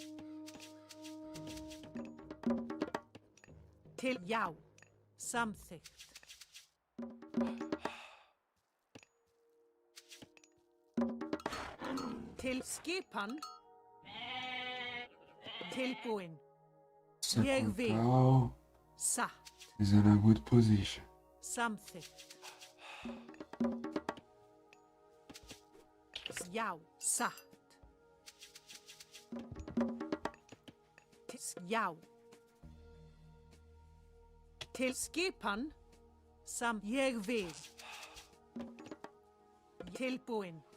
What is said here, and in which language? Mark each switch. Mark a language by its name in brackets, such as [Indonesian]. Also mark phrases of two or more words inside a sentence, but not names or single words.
[Icelandic] Já, samþykkt. Skipan. Tilbúin. Ég vil. [English] Cow is in a good position. [Icelandic] Samþykkt. Já, satt. Já. Skipan. Ég vil. Tilbúin.